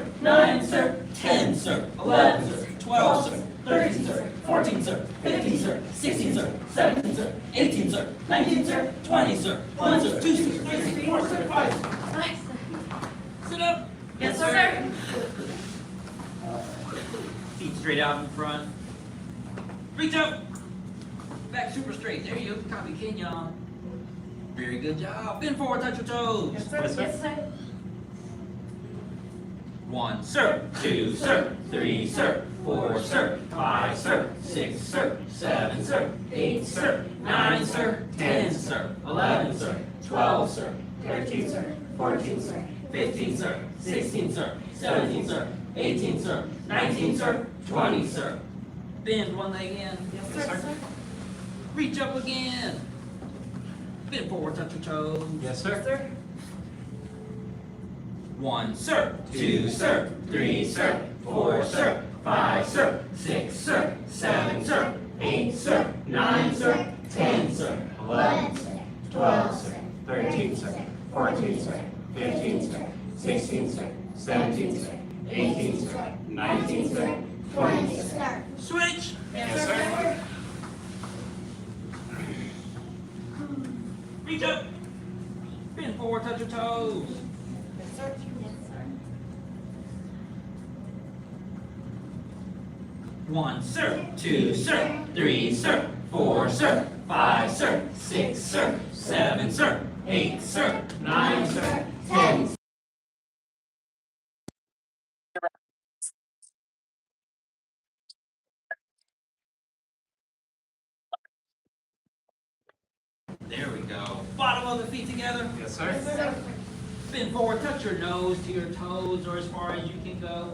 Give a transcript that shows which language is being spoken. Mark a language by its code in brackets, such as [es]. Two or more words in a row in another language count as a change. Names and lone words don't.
[en] 9, sir. 10, sir. 11, sir. 12, sir. 13, sir. 14, sir. 15, sir. 16, sir. 17, sir. 18, sir. 19, sir. 20, sir. 1, sir. 2, sir. 3, sir. 4, sir. 5, sir. Nice. Sit up. Yes, sir. Feet straight out in front. Reach up. Back super straight. There you go. Copy Kenyon. Very good job. Bend forward, touch your toes. Yes, sir. Yes, sir. 1, sir. 2, sir. 3, sir. 4, sir. 5, sir. 6, sir. 7, sir. 8, sir. 9, sir. 10, sir. 11, sir. 12, sir. 13, sir. 14, sir. 15, sir. 16, sir. 17, sir. 18, sir. 19, sir. 20, sir. Bend one leg in. Yes, sir. Reach up again. Bend forward, touch your toes. Yes, sir. Sir. 1, sir. 2, sir. 3, sir. 4, sir. 5, sir. 6, sir. 7, sir. 8, sir. 9, sir. 10, sir. 11, sir. 12, sir. 13, sir. 14, sir. 15, sir. 16, sir. 17, sir. 18, sir. 19, sir. 20, sir. Switch. Yes, sir. Reach up. Bend forward, touch your toes. Yes, sir. Yes, sir. 1, sir. 2, sir. 3, sir. 4, sir. 5, sir. 6, sir. 7, sir. 8, sir. 9, sir. 10, There we go. Bottom of the feet together. Yes, sir. Bend forward, touch your nose to your toes or as far as you can go.